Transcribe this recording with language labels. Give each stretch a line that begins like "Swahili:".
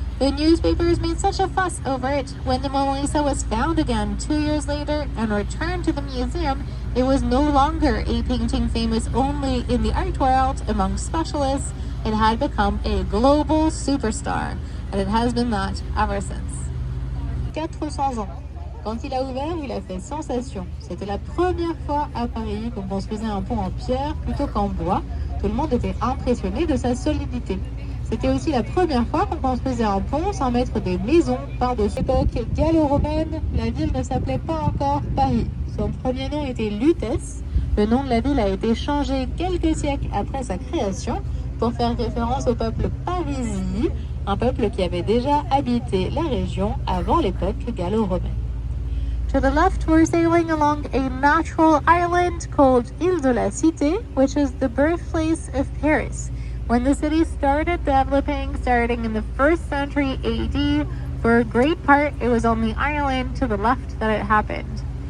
English: The newspapers made such a fuss over it. When the Mona Lisa was found again 2 years later and returned to the museum, it was no longer a painting famous only in the art world among specialists. It had become a global superstar, and it has been that ever since.
French: 400 ans. Quand il a ouvert, il a fait sensation. C'était la première fois à Paris qu'on construisait un pont en pierre plutôt qu'en bois. Tout le monde était impressionné de sa solidité. C'était aussi la première fois qu'on construisait un pont sans mettre des maisons par-dessus. À l'époque gallo-romaine, la ville ne s'appelait pas encore Paris. Son premier nom était Lutèce. Le nom de la ville a été changé quelques siècles après sa création pour faire référence au peuple parisien, un peuple qui avait déjà habité la région avant l'époque gallo-romaine.
English: To the left, we're sailing along a natural island called Île de la Cité, which is the birthplace of Paris. When the city started developing, starting in the 1st century AD, for a great part, it was on the island to the left that it happened.